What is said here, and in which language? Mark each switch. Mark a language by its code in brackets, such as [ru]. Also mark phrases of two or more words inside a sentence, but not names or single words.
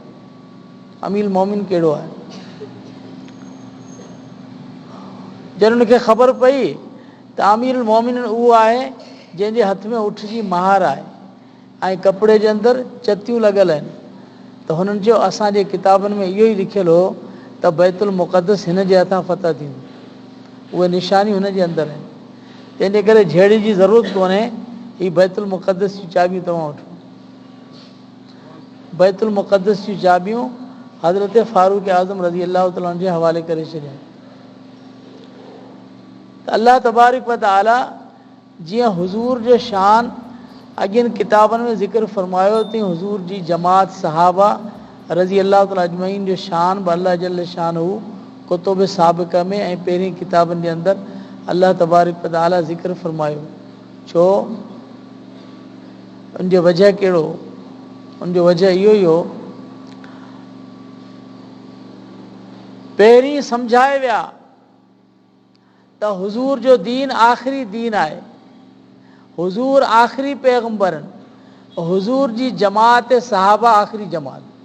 [sd] अमीरुल मोमिन कहिड़ो आहे? जॾहिं उनखे ख़बर पई त अमीरुल मोमिन उहो आहे जंहिंजे हथ में उठ जी महार आहे ऐं कपिड़े जे अंदरि चतियूं लॻल आहिनि, त हुननि चयो असांजे किताबनि में इहो ई लिखियलु हो त बैतुल मुक़द्दस हिन जे हथां फ़तह थींदो, उहे निशानियूं हुन जे अंदरि आहिनि। तंहिंजे करे झेड़े जी ज़रूरत कोन्हे, हीअ बैतुल मुक़द्दस जूं चाबियूं तव्हां वठो। बैतुल मुक़द्दस जूं चाबियूं हज़रत फारूक आज़म [ar] رضي الله تعالى [sd] जे हवाले करे छॾियऊं। त [ar] الله تبارك وتعالى [sd] जीअं हुज़ूर जो शान अॻियनि किताबनि में ज़िक्र फ़रमायो तीअं हुज़ूर जी जमात सहाबा [ar] رضي الله تعالى أجمعين [sd] जो शान बि [ar] الله جل شأن كتب سابقة [sd] में ऐं पहिरीं किताबनि जे अंदरि [ar] الله تبارك وتعالى [sd] ज़िक्र फरमायो। छो उनजो वजह कहिड़ो? उनजो वजह इहो ई हो, पहिरीं सम्झाए विया त हुज़ूर जो दीन आख़िरी दीन आहे, हुज़ूर आख़िरी पैगंबर आहिनि, हुज़ूर जी जमात सहाबा आख़िरी जमात।